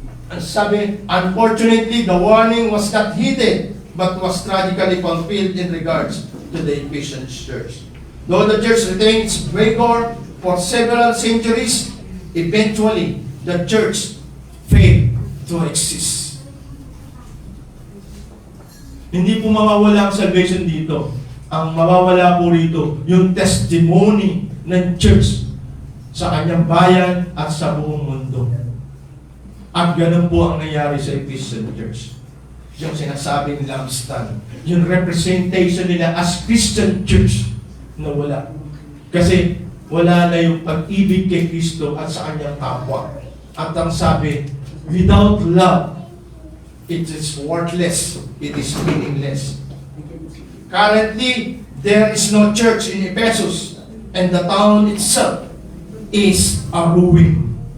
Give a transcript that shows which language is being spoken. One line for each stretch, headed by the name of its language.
English: Ang sabi, unfortunately, the warning was not heeded, but was tragically fulfilled in regards to the Ephesian church. Though the church retained its vigor for several centuries, eventually, the church failed to exist.
Filipino: Hindi po mawawala ang salvation dito. Ang mawawala po rito, yung testimony ng church sa kanyang bayan at sa buong mundo. At ganun po ang nangyari sa Ephesian Church. Yung sinasabing lampstand, yung representation nila as Christian Church na wala. Kasi wala na yung pag-ibig kay Kristo at sa kanyang kapwa.
English: At ang sabi, without love, it is worthless, it is meaningless. Currently, there is no church in Ephesus, and the town itself is a ruin.